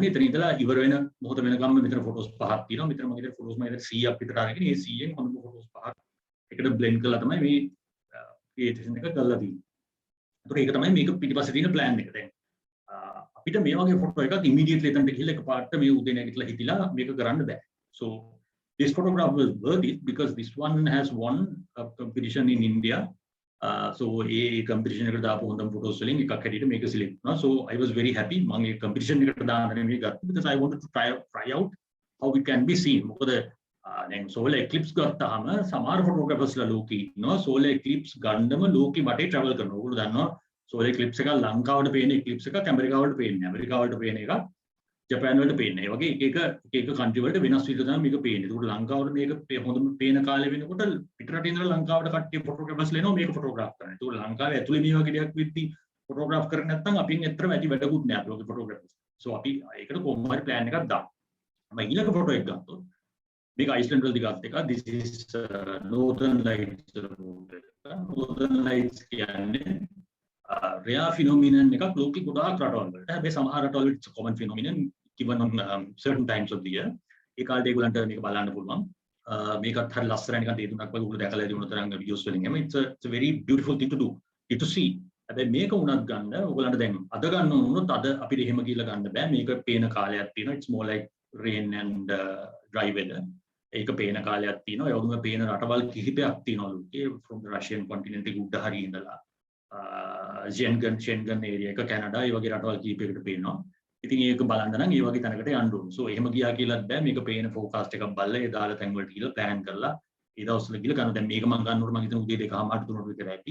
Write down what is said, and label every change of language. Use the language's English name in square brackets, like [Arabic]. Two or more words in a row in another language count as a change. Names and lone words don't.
[Sinhala] එතන ඉඳලා ඉවර වෙන මොහොත වෙනකම් මෙතන ෆොටෝස් පහක් තියෙනවා. මෙතන මගේ ෆොටෝස් මම 100ක් විතර අරගෙන ඒ 100න් හොඳම ෆොටෝස් පහක් එකට බ්ලෙන්ඩ් කරලා තමයි මේ ක්‍රියේෂන් එක කරලා තියෙන්නේ. ඒතකොට ඒක තමයි මේක පිටිපස්සේ තියෙන ප්ලෑන් එක. දැන් අපිට මේ වගේ ෆොටෝ එකක් ඉමිඩියට්ලි එතනට ගිහිල්ලා එකපාරට මේ උදේ නැගිටලා හිටිලා මේක කරන්න බෑ. [English] So this photograph was worth it because this one has won a competition in India. So a competition [Sinhala] එකට දාපු හොඳම ෆොටෝස් වලින් එකක් හැටියට මේක සිලෙක්ට් වුණා. [English] So I was very happy [Sinhala] මම ඒ competition එකට දාන්න මේ ගත්තා [English] because I wanted to try out how it can be seen. [Sinhala] මොකද දැන් [English] solar eclipse [Sinhala] ගත්තාම සමහර ෆොටෝග්‍රැෆර්ස්ලා ලෝකේ ඉන්නවා [English] solar eclipse [Sinhala] ගන්නම ලෝකෙ වටේ travel කරනවා. ඔයගොල්ලෝ දන්නවා [English] solar eclipse [Sinhala] එක ලංකාවට පේන eclipse එකක් ඇමරිකාවට පේන්නේ. ඇමරිකාවට පේන එකක් ජපාන් වලට පේන්නේ. ඒ වගේ එක කන්ට්‍රි වලට වෙනස් විදිහට තමයි මේක පේන්නේ. ඒකට ලංකාවට මේක හොඳම පේන කාලේ වෙනකොට පිටරටින් ඉඳලා ලංකාවට කට්ටිය ෆොටෝග්‍රැෆර්ස් ලේනවා මේක ෆොටෝග්‍රාෆ් කරන්න. ඒකට ලංකාවේ ඇතුලේ මේ වගේ දෙයක් වෙද්දි ෆොටෝග්‍රාෆ් කරන්නේ නැත්නම් අපින් ඇත්තටම ඇති වැඩකුත් නෑ අපේ ෆොටෝග්‍රැෆර්ස්. So අපි ඒකට කොහොම හරි ප්ලෑන් එකක් දාමු. මම ඊළඟ ෆොටෝ එක ගත්තොත් මේක අයිස්ලන්ඩ් වලදී ගත්ත එක. [English] This is Northern Lights. [Sinhala] Northern Lights කියන්නේ [English] rare phenomenon [Sinhala] එකක් ලෝකෙ ගොඩාක් රටවල් වලට. හැබැයි සමහර රටවල් වල [English] it's a common phenomenon given on certain times of the year. [Sinhala] ඒ කාලේ ඒගොල්ලන්ට මේක බලන්න පුළුවන්. මේකත් හරි ලස්සනයි නිකන් තේරුණක් වගේ ඔයගොල්ලෝ දැකලා ඇති වුණ තරම් videos වලින්. [English] It's a very beautiful thing to do. To see. [Sinhala] හැබැයි මේක උනත් ගන්න ඔයගොල්ලන්ට දැන් අද ගන්න වුණොත් අද අපිට එහෙම කියලා ගන්න බෑ. මේක පේන කාලයක් තියෙනවා. [English] It's more like rain and dry weather. [Sinhala] ඒක පේන කාලයක් තියෙනවා. ඒ වගේම පේන රටවල් කිහිපයක් තියෙනවා ලෝකේ [English] from the Russian continent [Sinhala] එක උඩ හරිය ඉඳලා Schengen area එක කැනඩා ඒ වගේ රටවල් කිහිපයකට පේනවා. ඉතින් ඒක බලන්න නම් ඒ වගේ තැනකට යන්න ඕනේ. So එහෙම ගියා කියලාත් බෑ. මේක පේන forecast එකක් බලලා ඒ දාලා තැන් වලට ගිහලා plan කරලා ඒ දවස්වල ගිහලා ගන්න. දැන් මේක මම ගන්නකොට මම හිතන උදේ 2:00 3:00 විතර ඇති.